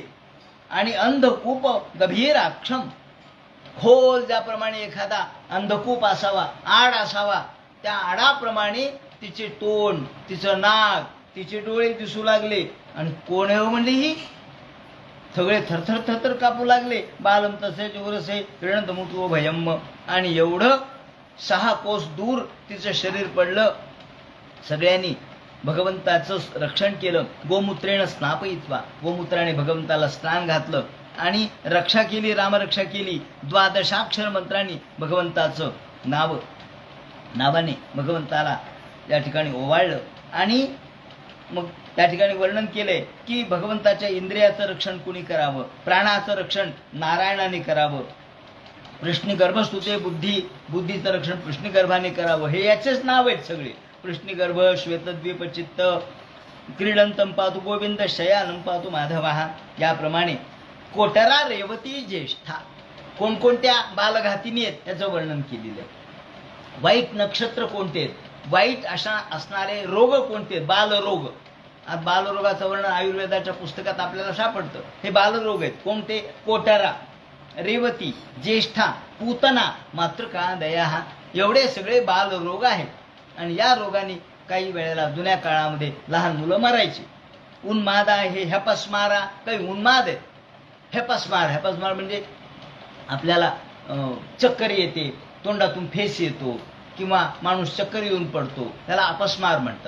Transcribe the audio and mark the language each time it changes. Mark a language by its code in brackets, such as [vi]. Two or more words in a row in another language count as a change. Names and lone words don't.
[mr] आणि अंधकूप गभीर अक्षम, खोल ज्याप्रमाणे एखादा अंधकूप असावा, आड असावा, त्या आडाप्रमाणे तिचे तोंड, तिचं नाक, तिचे डोळे दिसू लागले. आणि कोण आहे म्हणली ही? सगळे थरथर थरथर कापू लागले. [sa] बालम तसे चोरसे ऋणंत मुठो भयम. [mr] आणि एवढं 6 कोस दूर तिचं शरीर पडलं. सगळ्यांनी भगवंताचं रक्षण केलं. [sa] गोमूत्रेण स्नापयित्वा, [mr] गोमूत्राने भगवंताला स्नान घातलं आणि रक्षा केली, रामरक्षा केली. 12 मंत्रांनी भगवंताचं नावाने भगवंताला त्या ठिकाणी ओवाळलं. आणि मग त्या ठिकाणी वर्णन केलंय की भगवंताच्या इंद्रियाचं रक्षण कुणी करावं, प्राणाचं रक्षण नारायणाने करावं. कृष्णगर्भस्तुते बुद्धीचं रक्षण कृष्णगर्भाने करावं. हे याचेच नाव आहेत सगळे. [sa] कृष्णगर्भ, श्वेतद्वीपचित्त, क्रीडंतम पातु गोविंद, शयानं पातु माधवः. [mr] याप्रमाणे कोटरा रेवती ज्येष्ठा, कोणकोणत्या बालघातिनी आहेत त्याचं वर्णन केलेलं आहे. वाईट नक्षत्र कोणते आहेत, वाईट अशा असणारे रोग कोणते आहेत, बालरोग. आज बालरोगाचं वर्णन आयुर्वेदाच्या पुस्तकात आपल्याला सापडतं. हे बालरोग आहेत. कोणते? कोटारा, रेवती, ज्येष्ठा, पूतना, मातृका, दया, एवढे सगळे बालरोग आहेत. आणि या रोगाने काही वेळेला जुन्या काळामध्ये लहान मुलं मरायची. उन्माद आहे, हेपस्मारा, काही उन्माद आहेत. हेपस्मार म्हणजे आपल्याला चक्कर येते, तोंडातून फेस येतो किंवा माणूस चक्कर येऊन पडतो, त्याला अपस्मार म्हणतात.